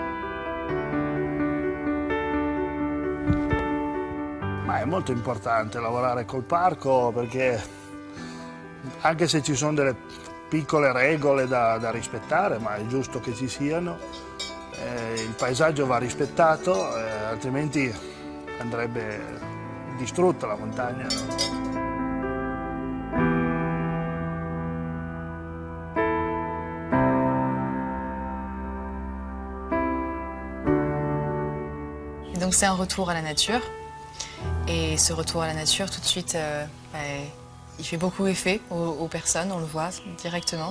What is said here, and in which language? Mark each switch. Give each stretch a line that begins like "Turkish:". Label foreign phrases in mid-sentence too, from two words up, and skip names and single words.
Italian: Ma è molto importante lavorare col parco, perché anche se ci sono delle piccole regole da rispettare, ma è giusto che ci siano, il paesaggio va rispettato, altrimenti andrebbe distrutta la montagna.
French: Donc c'est un retour à la nature. Et ce retour à la nature, tout de suite, il fait beaucoup effet aux personnes, on le voit directement.